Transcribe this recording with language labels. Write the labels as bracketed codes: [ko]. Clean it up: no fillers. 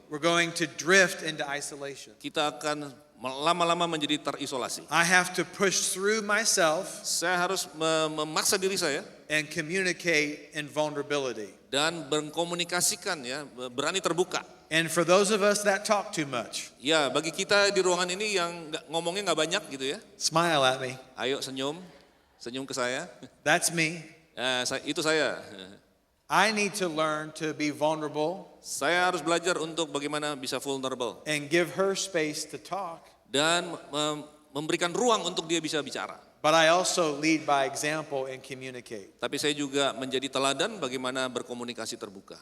[en] we're going to drift into isolation. [id] kita akan lama-lama menjadi terisolasi. [en] I have to push through myself [id] Saya harus memaksa diri saya [en] and communicate in vulnerability. [id] dan berkomunikasikan ya, berani terbuka. [en] And for those of us that talk too much, [id] Ya, bagi kita di ruangan ini yang ngomongnya nggak banyak gitu ya. [en] smile at me. [id] Ayo senyum ke saya. [en] That's me. [id] Itu saya. [en] I need to learn to be vulnerable [id] Saya harus belajar untuk bagaimana bisa vulnerable [en] and give her space to talk. [id] dan memberikan ruang untuk dia bisa bicara. [en] But I also lead by example and communicate. [id] Tapi saya juga menjadi teladan bagaimana berkomunikasi terbuka.